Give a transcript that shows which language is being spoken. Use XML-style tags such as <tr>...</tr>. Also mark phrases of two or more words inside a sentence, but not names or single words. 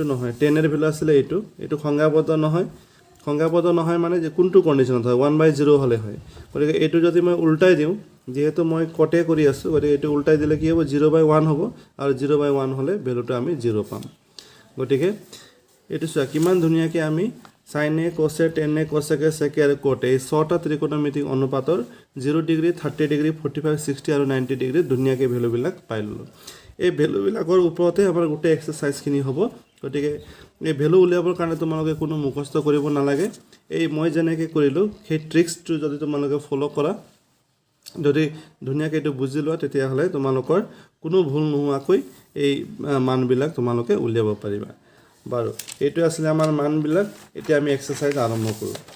<as>নহয় 10 এর ভ্যালু আছিল এটো সংখ্যাবদ্ধ নহয় মানে যে কোনটো কন্ডিশনত হয় 1/0 হলে হয় গতিকে এটো যদি মই উল্টাই দিও যেহেতু মই</as> <en>cot a</en> <as>কৰি আছো গতিকে এটো উল্টাই দিলে কি হ'ব 0/1 হ'ব আৰু 0/1 হলে ভ্যালুটো আমি 0 পাম গতিকে এটো চোৱা কিমান ধুনিয়াকে আমি</as> <en>sin a cos a tan a cosec a sec</en> <as>a আৰু</as> <en>cot a</en> <as>এই ছটা ত্ৰিকোণমিতিক অনুপাতৰ 0 ডিগ্ৰী 30 ডিগ্ৰী 45 60 আৰু 90 ডিগ্ৰী ধুনিয়াকে ভ্যালু বিলাক পাই ললো এই ভ্যালু বিলাকৰ ওপৰতে আমাৰ গোটে এক্সাৰসাইজ খিনি হ'ব গতিকে এই ভ্যালু উলিয়াবৰ কাৰণে তোমালোকে কোনো মুখস্থ কৰিব নালাগে এই মই যেনেকৈ কৰিলো সেই ট্ৰিক্সটো যদি তোমালোকে ফলো কৰা যদি ধুনিয়াকে এটো বুজি লোৱা তেতিয়া হলে তোমালোকৰ কোনো ভুল নোহোৱাকৈ এই মানবিলাক তোমালোকে উলিয়াব পাৰিবা বাৰু এটো আসলে আমাৰ মানবিলাক এতিয়া আমি এক্সারসাইজ আৰম্ভ কৰো</as>